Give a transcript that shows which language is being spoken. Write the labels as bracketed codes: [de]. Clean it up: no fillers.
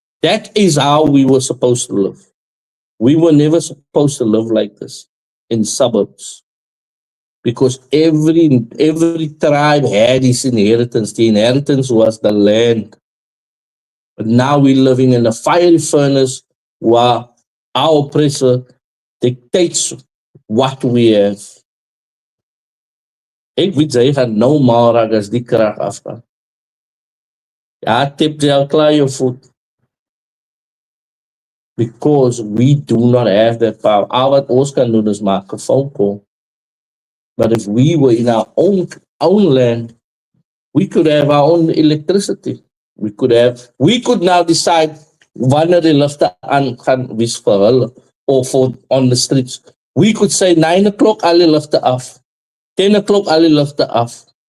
[en] That is how we were supposed to live. We were never supposed to live like this in suburbs, because every tribe had its inheritance. The inheritance was the land. But now we're living in a fiery furnace where our oppressor dictates what we have. [af] Ek weet jy gaan nou maar raak as die krag afgaan. Ja, tip jy al klaar jou voet. [en] Because we do not have that power. [af] Al wat ons kan doen is maak 'n [en] phone call. But if we were in our own land, we could have our own electricity. We could now decide [af] wanneer die ligte aan gaan wees vir hulle [en] or for on the streets. We could say 9 o'clock [af] al die ligte af. 10 o'clock al die ligte af.